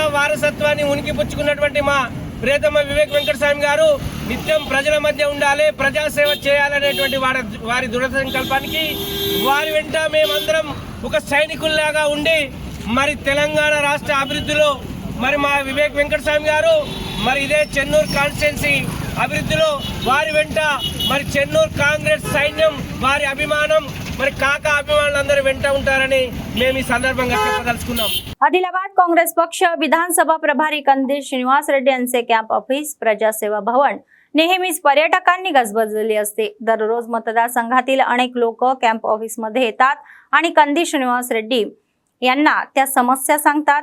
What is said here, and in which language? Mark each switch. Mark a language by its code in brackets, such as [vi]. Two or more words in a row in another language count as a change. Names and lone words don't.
[te] వారసత్వాన్ని ఉనికిపుచ్చుకున్నటువంటి మా ప్రియతమ వివేక్ వెంకటస్వామి గారు నిత్యం ప్రజల మధ్య ఉండాలి, ప్రజాసేవ చేయాలనేటువంటి వారి దృఢ సంకల్పానికి వారి వెంట మేమందరం ఒక సైనికుల్లాగా ఉండి మరి తెలంగాణ రాష్ట్ర అభివృద్ధిలో మరి మా వివేక్ వెంకటస్వామి గారు మరి ఇదే చెన్నూరు కాన్స్టిట్యున్సీ అభివృద్ధిలో వారి వెంట మరి చెన్నూరు కాంగ్రెస్ సైన్యం వారి అభిమానం మరి కాక అభిమానులందరూ వెంట ఉంటారని మేము ఈ సందర్భంగా చెప్పదలుచుకున్నాం. [mr] आदिलाबाद काँग्रेस पक्ष विधानसभा प्रभारी कंदील श्रीनिवास रेड्डी यांचे [en] camp office [mr] प्रजासेवा भवन नेहमीच पर्यटकांनी गजबजलेली असते. दररोज मतदारसंघातील अनेक लोक [en] camp officeमध्ये [mr] येतात आणि कंदील श्रीनिवास रेड्डी यांना त्या समस्या सांगतात.